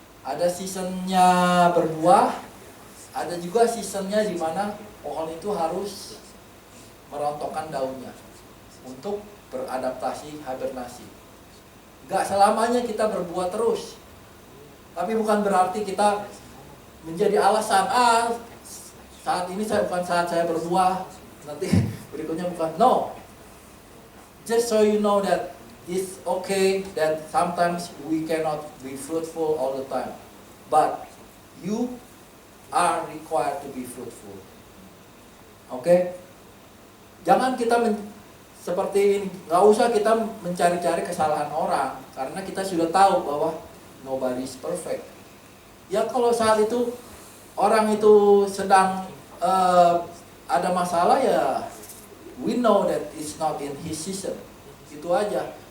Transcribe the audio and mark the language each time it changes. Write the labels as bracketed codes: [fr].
[id] Ada seasonnya berbuah, ada juga seasonnya di mana pohon itu harus merontokkan daunnya untuk beradaptasi, hibernasi. Gak selamanya kita berbuah terus. Tapi bukan berarti kita menjadi alasan, saat ini bukan saat saya berbuah, nanti berikutnya bukan. [en] No. Just so you know that it's okay that sometimes we cannot be fruitful all the time. But you are required to be fruitful. [id] Oke? Jangan kita seperti ini, nggak usah kita mencari-cari kesalahan orang, karena kita sudah tahu bahwa [en] nobody is perfect. [id] Ya kalau saat itu orang itu sedang ada masalah, ya [en] we know that it's not in his season. [id] Itu aja.